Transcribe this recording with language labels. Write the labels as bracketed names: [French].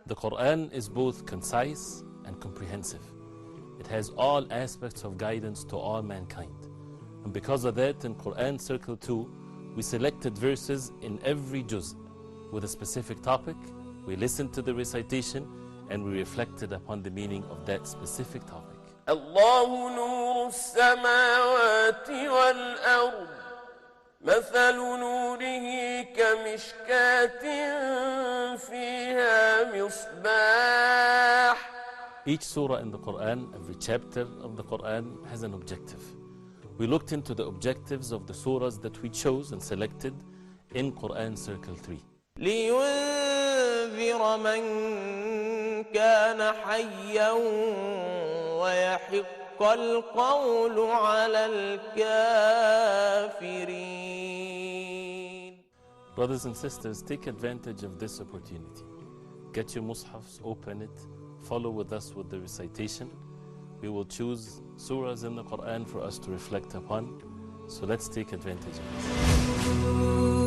[English] The Quran is both concise and comprehensive. It has all aspects of guidance to all mankind. And because of that, in Quran Circle 2, we selected verses in every juz with a specific topic. We listened to the recitation and we reflected upon the meaning of that specific topic. [Arabic] الله نور السماوات والأرض مثل نوره كمشكاة فيها مصباح. [English] Each surah in the Quran, every chapter of the Quran has an objective. We looked into the objectives of the surahs that we chose and selected in Quran Circle 3. [Arabic] لينذر من كان حيا ويحق القول على الكافرين. [English] Brothers and sisters, take advantage of this opportunity. Get your mushafs, open it, follow with us with the recitation. We will choose surahs in the Quran for us to reflect upon. So let's take advantage of this.